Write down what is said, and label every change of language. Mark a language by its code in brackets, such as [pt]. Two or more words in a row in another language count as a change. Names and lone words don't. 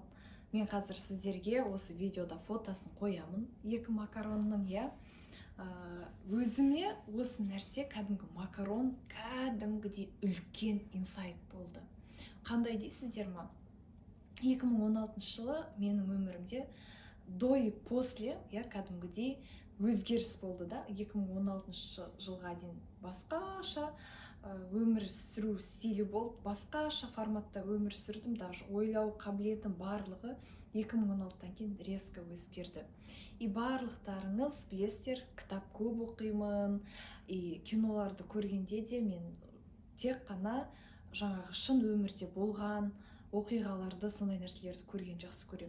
[kk] Мен қазір сіздерге осы видеода фотосын қоямын, екі макаронның. Өзіме осы нәрсе кәдімгі макарон кәдімгідей үлкен инсайт болды. Қандай дейсіздер ма? 2016 жылы менің өмірімде [ru] до и после [kk] кәдімгідей өзгеріс болды да. 2016 жылға дейін басқаша өмір сүру стилі болды, басқаша форматта өмір сүрдім, даже ойлау қабілетім барлығы 2016-тан кейін резко өзгерді. Барлықтарыңыз білесіздер, кітап көп оқимын, киноларды көргенде де мен тек қана жаңағы шын өмірде болған оқиғаларды, сондай нәрселерді көрген жақсы көремін.